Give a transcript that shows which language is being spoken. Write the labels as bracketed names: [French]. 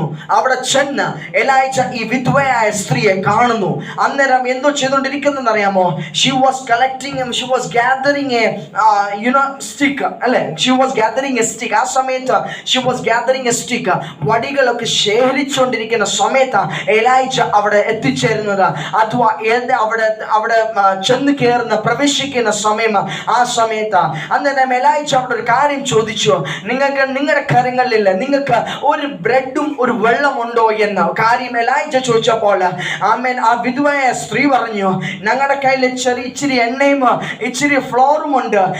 [Malayalam] അവിടെ ചെന്ന് എലൈജ ഈ വിധവയായ സ്ത്രീയെ കാണുന്നു. അന്നേരം എന്തോ ചെയ്തുകൊണ്ടിരിക്കുന്നതെന്ന് അറിയാമോ? [English] she was gathering a stick [Malayalam] അല്ലെ? [English] she was gathering a stick. [Malayalam] ആ സമയത്ത് [English] she was gathering a stick. [Malayalam] വടികളൊക്കെ ശേഖരിച്ചുകൊണ്ടിരിക്കുന്ന സമയത്ത് എലൈജ അവിടെ എത്തിച്ചേരുന്നത്. അഥവാ അവിടെ ചെന്ന് കയറുന്ന പ്രവേശിക്കുന്ന സമയം. ആ സമയത്ത് അന്നേരം എലൈജ അവിടെ ഒരു കാര്യം ചോദിച്ചു. നിങ്ങളുടെ കരങ്ങളിലില്ല, നിങ്ങൾക്ക് ഒരു ബ്രെഡും ഒരു വെള്ളമുണ്ടോ എന്ന കാര്യം എലൈജ ചോദിച്ചപ്പോൾ ആ വിധവയായ സ്ത്രീ പറഞ്ഞു, ഞങ്ങളുടെ കയ്യിൽ ഇച്ചിരി എണ്ണയും ഇച്ചിരി ഫ്ലോറും ഉണ്ട്.